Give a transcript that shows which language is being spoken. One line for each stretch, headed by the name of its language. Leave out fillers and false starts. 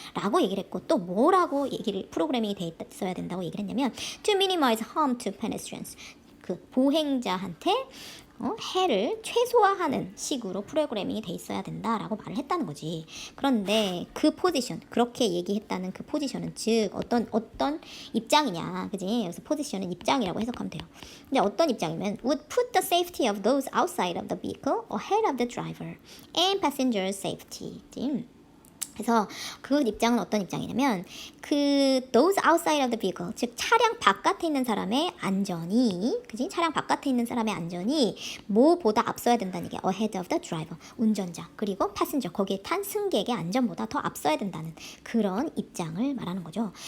Korean: 라고 얘기를 했고 또 뭐라고 프로그래밍이 돼 있어야 된다고 얘기를 했냐면
English: To minimize harm to pedestrians.
Korean: 그 보행자한테 해를 최소화하는 식으로 프로그래밍이 돼 있어야 된다라고 말을 했다는 거지. 그런데 그 포지션, 그렇게 얘기했다는 그 포지션은 즉 어떤 입장이냐, 그지? 그래서 포지션은 입장이라고 해석하면 돼요. 근데 어떤 입장이면
English: would put the safety of those outside of the vehicle ahead of the driver and passengers safety.
Korean: 그래서 그 입장은 어떤 입장이냐면
English: those outside of the vehicle
Korean: 즉 차량 바깥에 있는 사람의 안전이 그지 차량 바깥에 있는 사람의 안전이 뭐보다 앞서야 된다는 얘기야.
English: ahead of the driver
Korean: 운전자 그리고 passenger 거기에 탄 승객의 안전보다 더 앞서야 된다는 그런 입장을 말하는 거죠.